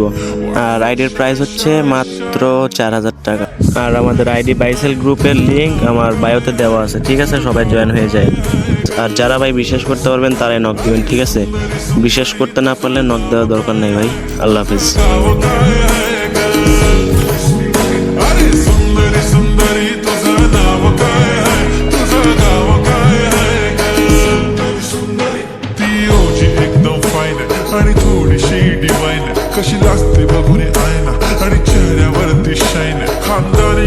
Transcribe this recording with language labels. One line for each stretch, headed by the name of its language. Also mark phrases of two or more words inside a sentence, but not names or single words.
Bangla: আর আইডির প্রাইস হচ্ছে মাত্র 4000 টাকা। আর আমাদের
English: ID buy sell group
Bangla: লিঙ্ক আমার বায়োতে দেওয়া আছে, ঠিক আছে, সবাই জয়েন হয়ে যায়। আর যারা ভাই বিশ্বাস করতে পারবেন তারাই নক দিবেন, ঠিক আছে, বিশ্বাস করতে না পারলে নক দেওয়ার দরকার নেই ভাই। আল্লাহ হাফিজ।
Marathi: आणि थोडीशी डिवाइन कशी लागते बघून आयना आणि चेहऱ्यावरती शाईन खानदानी